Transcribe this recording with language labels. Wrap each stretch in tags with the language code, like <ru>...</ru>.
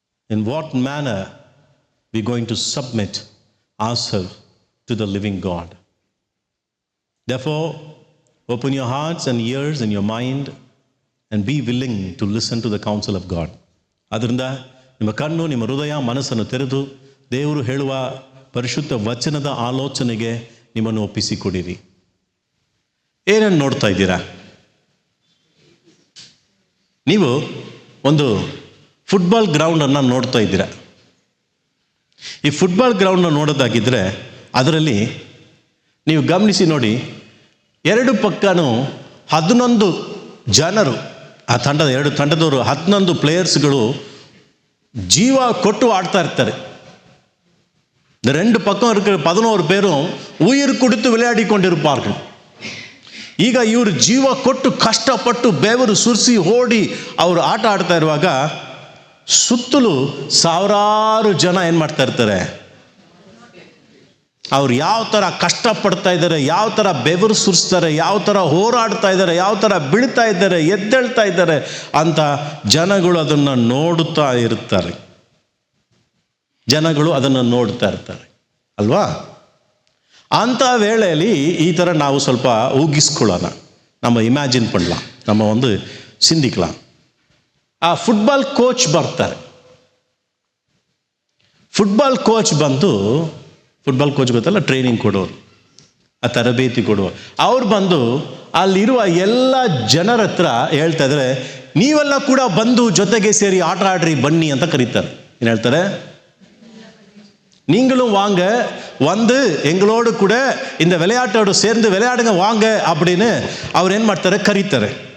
<en>In what manner we are going to submit ourselves to the living God. Therefore, open your hearts and ears and your mind and be willing to listen to the counsel of God.</en> <kn>ಅದರಿಂದ ನಿಮ್ಮ ಕಣ್ಣು, ನಿಮ್ಮ ಹೃದಯ, ಮನಸ್ಸನ್ನು ತೆರೆದು ದೇವರು ಹೇಳುವ ಪರಿಶುದ್ಧ ವಚನದ ಆಲೋಚನೆಗೆ ನಿಮ್ಮನ್ನು ಒಪ್ಪಿಸಿಕೊಡಿರಿ. ಏನನ್ನು ನೋಡ್ತಾ ಇದ್ದೀರಾ? ನೀವು ಒಂದು ಫುಟ್ಬಾಲ್ ಗ್ರೌಂಡನ್ನು ನೋಡ್ತಾ ಇದ್ದೀರಾ. ಈ ಫುಟ್ಬಾಲ್ ಗ್ರೌಂಡನ್ನು ನೋಡೋದಾಗಿದ್ದರೆ ಅದರಲ್ಲಿ ನೀವು ಗಮನಿಸಿ ನೋಡಿ, ಎರಡು ಪಕ್ಕನೂ 11 ಜನರು, ಆ ಎರಡು ತಂಡದವರು 11 ಪ್ಲೇಯರ್ಸ್ಗಳು ಜೀವ ಕೊಟ್ಟು ಆಡ್ತಾ ಇರ್ತಾರೆ.</kn> <ta>இந்த 2 பக்கம் இருக்கிற 11 பேரும் உயிர் கொடுத்து விளையாடி கொண்டிருப்பார்கள்.</ta> <kn>ಈಗ ಇವರು ಜೀವ ಕೊಟ್ಟು ಕಷ್ಟಪಟ್ಟು ಬೆವರು ಸುರಿಸಿ ಓಡಿ ಅವರು ಆಟ ಆಡ್ತಾ ಇರುವಾಗ ಸುತ್ತಲೂ ಸಾವಿರಾರು ಜನ ಏನು ಮಾಡ್ತಾ ಇರ್ತಾರೆ. ಅವ್ರು ಯಾವ ಥರ ಕಷ್ಟಪಡ್ತಾ ಇದ್ದಾರೆ, ಯಾವ ಥರ ಬೆವರು ಸುರಿಸ್ತಾರೆ, ಯಾವ ಥರ ಹೋರಾಡ್ತಾ ಇದ್ದಾರೆ, ಯಾವ ಥರ ಬೀಳ್ತಾ ಇದ್ದಾರೆ, ಎದ್ದೇಳ್ತಾ ಇದ್ದಾರೆ ಅಂತ ಜನಗಳು ಅದನ್ನು ನೋಡುತ್ತಾ ಇರ್ತಾರೆ. ಜನಗಳು ಅದನ್ನು ನೋಡ್ತಾ ಇರ್ತಾರೆ ಅಲ್ವಾ? ಅಂಥ ವೇಳೆಯಲ್ಲಿ ಈ ಥರ ನಾವು ಸ್ವಲ್ಪ ಊಗಿಸ್ಕೊಳ್ಳೋಣ, ನಮ್ಮ ಇಮ್ಯಾಜಿನ್ ಪಡலாம், ನಮ್ಮ ಒಂದು ಸಿಂಧಿக்கலாம். ಆ ಫುಟ್ಬಾಲ್ ಕೋಚ್ ಬರ್ತಾರೆ. ಫುಟ್ಬಾಲ್ ಕೋಚ್ ಬಂದು, ಫುಟ್ಬಾಲ್ ಕೋಚ್ ಗೊತ್ತಲ್ಲ, ಟ್ರೈನಿಂಗ್ ಕೊಡೋರು, ಆ ತರಬೇತಿ ಕೊಡುವ, ಅವ್ರು ಬಂದು ಅಲ್ಲಿರುವ ಎಲ್ಲ ಜನರ ಹತ್ರ ಹೇಳ್ತಾ ಇದ್ದಾರೆ, ನೀವೆಲ್ಲ ಕೂಡ ಬಂದು ಜೊತೆಗೆ ಸೇರಿ ಆಟ ಆಡ್ರಿ ಬನ್ನಿ ಅಂತ ಕರೀತಾರೆ. ಏನು ಹೇಳ್ತಾರೆ?</kn> <ta>நீங்களும் வாங்க, வந்து எங்களோடு கூட இந்த விளையாட்டோடு சேர்ந்து விளையாடுங்க வாங்க அப்படின்னு</ta> <kn>ಅವ್ರು ಏನು ಮಾಡ್ತಾರೆ, ಕರೀತಾರೆ.</kn>